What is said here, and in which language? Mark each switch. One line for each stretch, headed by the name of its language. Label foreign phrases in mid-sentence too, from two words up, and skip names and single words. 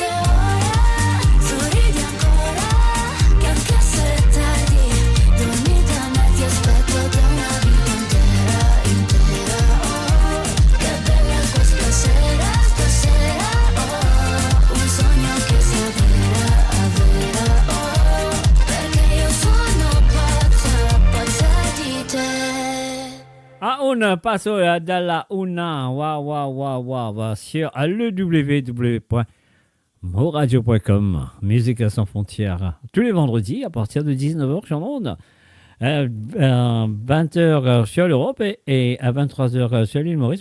Italian: Ora sorridi ancora, che anche se tardi, dormi da me, ti aspetto da una vita intera, intera. Oh, che bella questa sera, stasera. Oh, un sogno che si avvera, avvera. Oh, perché io sono pazza, pazza di te.
French: Ah, on passe dans la Una, waouh, sur le www.moradio.com, musique sans frontières, tous les vendredis à partir de 19h sur l'onde, 20h sur l'Europe et à 23h sur l'île Maurice.